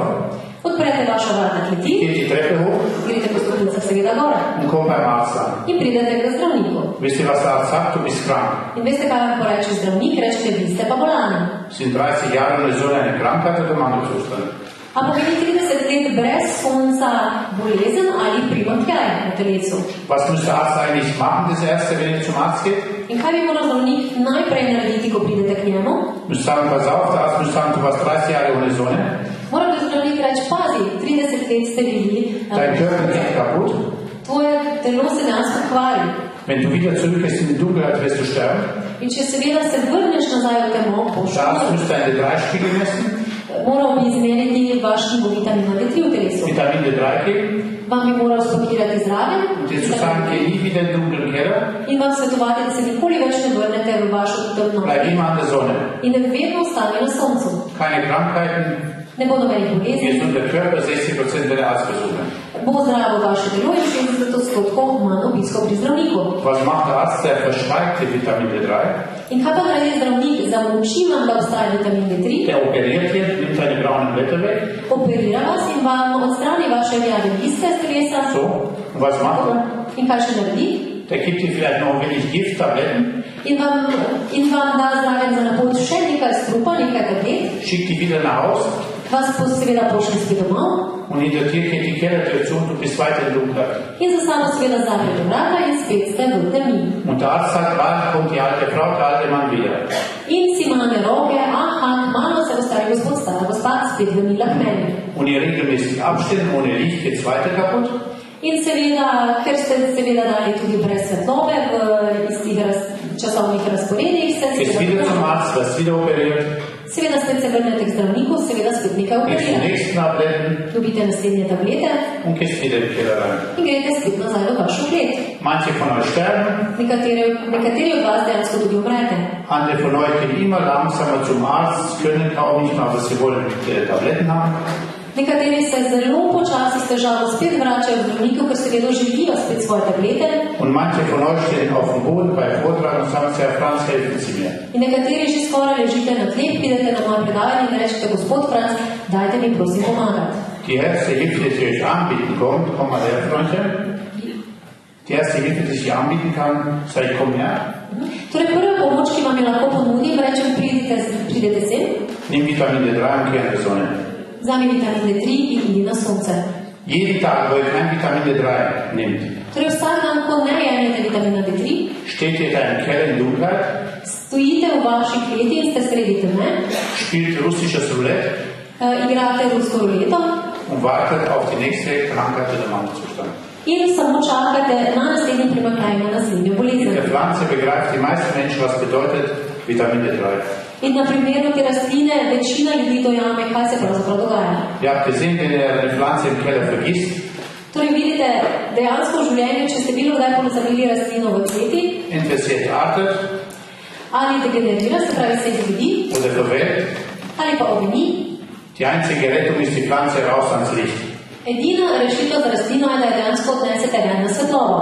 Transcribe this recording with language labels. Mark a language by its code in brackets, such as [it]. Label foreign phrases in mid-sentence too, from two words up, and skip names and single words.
[sl] Odprete vaša vrata kleti, [de] geht die Treppe hoch [sl] greste po stopnicah seveda gor [de] und kommt beim Arzt an. [sl] in pridete k zdravniku. [de] Wisst ihr, was der Arzt sagt? Du bist krank. [sl] In veste, kaj vam poreče zdravnik? Rečete, vi ste pa bolani. [de] Sind 30 Jahre nur so eine Krankheit oder Mangelzustand? [sl] A pomeni 30 let brez sonca bolezen ali primanjkljaj v telesu. [de] Was muss der Arzt eigentlich machen, das Erste, wenn ihr zum Arzt geht? [sl] In kaj bi moral zdravnik najprej narediti, ko pridete k njemu? [de] Muss sagen, pass auf, der Arzt muss sagen, du warst 30 Jahre ohne Sonne, [sl] Mora bi zdravnik reči, pazi, 30 let ste bili, [de] dein Körper geht kaputt. [sl] tvoje telo se dejansko kvari. [de] Wenn du wieder zurückgehst in die Dunkelheit, wirst du sterben. [sl] In če seveda se vrneš nazaj v temo, boš [de] Der Arzt muss deine D3-Spiegel messen, [sl] moral bi izmeriti vaš nivo vitamina D3 v telesu. [de] Vitamin D3 geben [sl] Vam bi moral spakirati zraven [de] und dir zu sagen, geh nie wieder in den dunklen Keller, [sl] in vam svetovati, da se nikoli več ne vrnete v vašo temno [de] bleib immer an der Sonne. [sl] in da vedno ostane na soncu. [de] Keine Krankheiten, [sl] Ne bo nobenih bolezni, [de] gesunder Körper, 60% der Arztbesuche. [sl] bo zdravo vaše telo in 60% 50% manj obiskov pri zdravniku. [de] Was macht der Arzt? Der verschreibt die Vitamin D3. [sl] In kaj pa naredi zdravnik? Zamolči vam, da obstaja vitamin D3. [de] Der operiert hier, nimmt seine braunen Blätter weg. [sl] Operira vas in vam odstrani vaše rjave liste z telesa. [de] So, und was macht er? [sl] In kaj še naredi? [de] Der gibt dir vielleicht noch ein wenig Gifttabletten. [sl] In vam da zraven za napot še nekaj strupa, nekaj tablet. [de] Schickt die wieder nach Hause. [sl] Vas seveda pošli spet domov. [de] Und hinter dir geht die Kellertür zu und du bist weiter in Dunkelheit. [sl] In za sabo seveda zaprete vrata in spet ste v temi. [de] Und der Arzt sagt, bald kommt die alte Frau, der alte Mann wieder. [sl] In si mane roke, aha, malo se bo stari gospod, stara gospa spet vrnila k meni. [de] Und ihr regelmäßig abstellen, ohne Licht geht's weiter kaputt. [sl] In seveda, ker ste seveda dali tudi brez svetlobe v istih časovnih razporedih, [de] Gehst wieder zum Arzt, wirst wieder operiert. [sl] seveda spet se vrnete k zdravniku, seveda spet nekaj [de] Gehst die [sl] operira. [de] nächsten Tabletten [sl] Dobite naslednje tablete [de] und gehst wieder in den Keller rein. [sl] in greste spet nazaj v vašo klet. [de] Manche von euch sterben, [sl] Nekateri od vas dejansko tudi umrete. [de] andere von euch gehen immer langsamer zum Arzt, können kaum nicht mehr, aber sie wollen Tabletten haben. [sl] Nekateri se zelo počasi s težavo spet vračajo v zdravniku, ker seveda želijo spet svoje tablete. [de] Und manche von euch stehen auf dem Boden bei Vortrag und sagen, Herr Franz, helfen Sie mir. [sl] In nekateri že skoraj ležite na tleh, pridete na moje predavanje in rečete, gospod Franz, dajte mi prosim pomagati. [de] Die erste Hilfe, die euch anbieten kommt, komm mal her, Freundchen. Die erste Hilfe, die ich anbieten kann, sage ich, komm her. [sl] Torej prva pomoč, ki vam je lahko ponudim, rečem, pridete sem, [de] Nimm Vitamin D3 und geh in die Sonne. [sl] vzami vitamin D3 in idi na sonce. [de] Jeden Tag, wo ihr kein Vitamin D3 nehmt, [sl] Torej vsak dan, ko ne jemljete vitamina D3, [de] steht ihr da im Keller in Dunkelheit, [sl] stojite v vaši kleti in ste sredi teme, [de] spielt russisches Roulette [sl] igrate rusko ruleto [de] und wartet auf die nächste Krankheit oder Mangelzustand. [sl] in samo čakate na naslednji primanjkljaj, na naslednjo In bolezen. [de] der Pflanze begreift die meisten Menschen, was bedeutet Vitamin D3. [sl] In na primeru te rastline večina ljudi dojame, kaj se pravzaprav dogaja. [de] Ihr habt gesehen, wenn ihr eine Pflanze im Keller vergisst, [sl] Torej vidite, dejansko v življenju, če ste bilo kdaj pozabili rastlino v kleti, [de] entweder sie entartet [sl] ali degenerira, se pravi se izvidi, [de] oder verwelkt, [sl] ali pa ovini, [de] die einzige Rettung ist die Pflanze raus ans Licht. [sl] edina rešitev za rastlino je, da je dejansko odnesete ven na svetlobo.